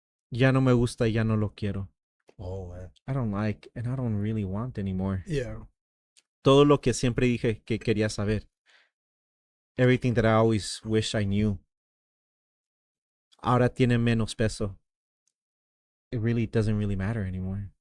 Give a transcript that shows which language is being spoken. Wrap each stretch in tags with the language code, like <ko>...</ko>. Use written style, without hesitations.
<es>Ya no me gusta, ya no lo quiero.</es> <en>Oh man. I don't like and I don't really want anymore. Yeah.</en> <es>Todo lo que siempre dije que quería saber.</es> <en>Everything that I always wish I knew.</en> <es>Ahora tiene menos peso.</es> <en>It really doesn't really matter anymore.</en>